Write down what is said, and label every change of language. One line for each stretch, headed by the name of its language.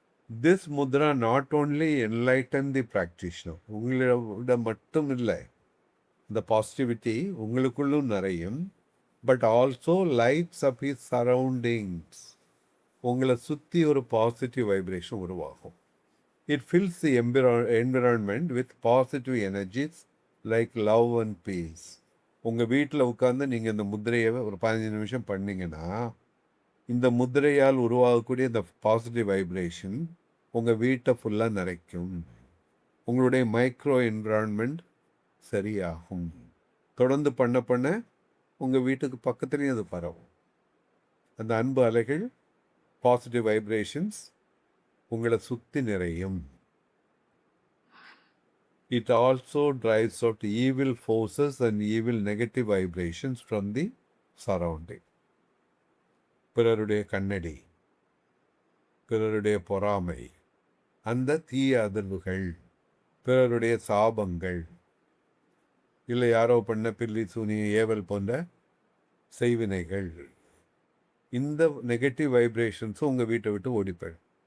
English: This mudra not only enlighten the practitioner.
Tamil: உங்களோட மட்டும் இல்லை, இந்த பாசிட்டிவிட்டி உங்களுக்குள்ளும் நிறையும்.
English: But also lights up his surroundings.
Tamil: உங்களை சுற்றி ஒரு பாசிட்டிவ் வைப்ரேஷன் உருவாகும்.
English: It fills the environment with positive energies like love and peace.
Tamil: உங்கள் வீட்டில் உட்காந்து நீங்கள் இந்த முத்திரையை ஒரு 15 நிமிஷம் பண்ணிங்கன்னா, இந்த முத்திரையால் உருவாகக்கூடிய இந்த பாசிட்டிவ் வைப்ரேஷன் உங்கள் வீட்டை ஃபுல்லாக நிறைக்கும். உங்களுடைய மைக்ரோ என்விரான்மெண்ட் சரியாகும். தொடர்ந்து பண்ண பண்ண உங்கள் வீட்டுக்கு பக்கத்துலேயும் அது பரவும். அந்த அன்பு அலைகள், பாசிட்டிவ் வைப்ரேஷன்ஸ் உங்களை சுற்றி நிறையும்.
English: It also drives out evil forces and evil negative vibrations from the surrounding.
Tamil: பிறருடைய கண்ணடி, பிறருடைய பொறாமை, அந்த தீய அதிர்வுகள், பிறருடைய சாபங்கள், இல்லை யாரோ பண்ண பில்லி சூனி ஏவல் போன்ற செய்வினைகள், இந்த நெகட்டிவ் வைப்ரேஷன்ஸும் உங்கள் வீட்டை விட்டு ஓடி போயிடும்.